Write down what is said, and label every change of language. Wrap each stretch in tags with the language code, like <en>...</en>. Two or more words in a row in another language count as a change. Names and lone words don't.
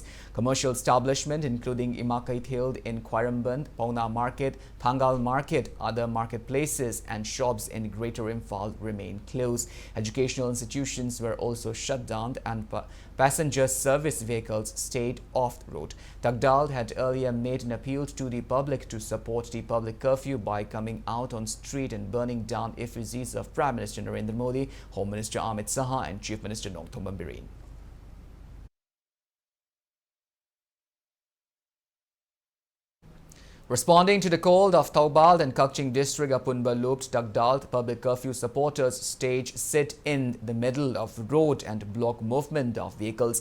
<en>Commercial establishments including Imakait held in Kwairamban, Pauna Market, Thangal Market, other marketplaces and shops in Greater Imphal remain closed. Educational institutions were also shut down and passenger service vehicles stayed off the road. Takdal had earlier made an appeal to the public to support the public curfew by coming out on street and burning down effigies of Prime Minister Narendra Modi, Home Minister Amit Saha and Chief Minister Nongthom Bambiren. Responding to the call of Thoubal and Kakching District Apunba Looped Takdal, public curfew supporters staged sit in the middle of the road and block movement of vehicles.</en>